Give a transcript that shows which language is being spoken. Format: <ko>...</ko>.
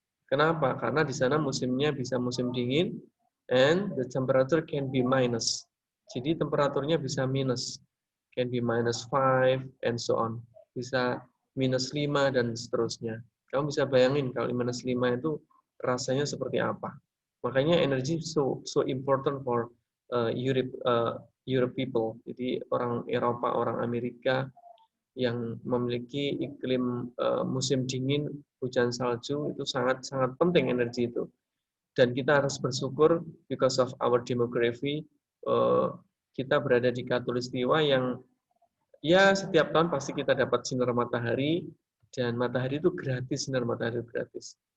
<id>Kenapa? Karena di sana musimnya bisa musim dingin</id> <en>and the temperature can be minus.</en> <id>Jadi temperaturnya bisa minus.</id> <en>Can be -5 and so on.</en> <id>Bisa -5 dan seterusnya. Kamu bisa bayangin kalau -5 itu rasanya seperti apa. Makanya energi</id> <en>so important for Europe people.</en> <id>Jadi orang Eropa, orang Amerika yang memiliki iklim musim dingin, hujan salju, itu sangat penting energi itu. Dan kita harus bersyukur</id> <en>because of our demography,</en> <id>kita berada di Khatulistiwa yang ya setiap tahun pasti kita dapat sinar matahari, dan matahari itu gratis, sinar matahari gratis.</id>